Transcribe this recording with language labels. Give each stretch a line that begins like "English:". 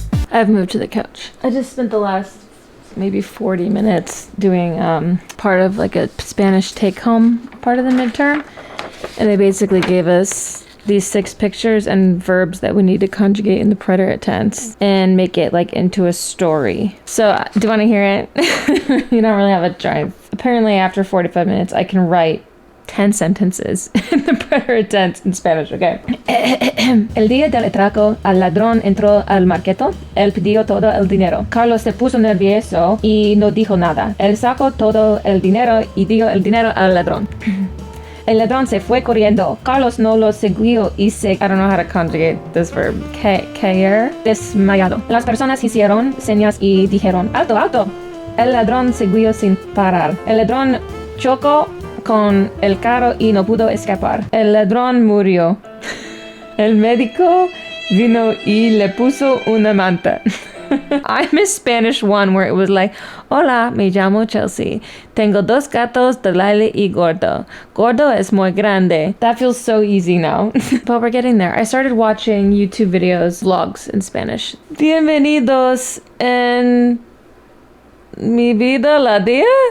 English: I've moved to the couch. I just spent the last maybe 40 minutes doing part of like a Spanish take-home part of the midterm, and they basically gave us these 6 pictures and verbs that we need to conjugate in the preterite tense and make it like into a story. So do you want to hear it? You don't really have a drive. Apparently after 45 minutes I can write 10 sentences in the preterite tense in Spanish, okay?
Spanish: El día del atraco, al ladrón entró al marketo, él pidió todo el dinero. Carlos se puso nervioso y no dijo nada. Él sacó todo el dinero y dio el dinero al ladrón. El ladrón se fue corriendo. Carlos no lo siguió y se...
English: I don't know how to conjugate this verb.
Spanish: Caer desmayado. Las personas hicieron señas y dijeron, alto, alto. El ladrón siguió sin parar. El ladrón chocó con el carro y no pudo escapar. El ladrón murió. El médico vino y le puso una manta.
English: I miss Spanish 1 where it was like,
Spanish: hola, me llamo Chelsea. Tengo 2 gatos, Delile y Gordo. Gordo es muy grande.
English: That feels so easy now. But we're getting there. I started watching YouTube videos, vlogs in Spanish.
Spanish: Bienvenidos en mi vida la día?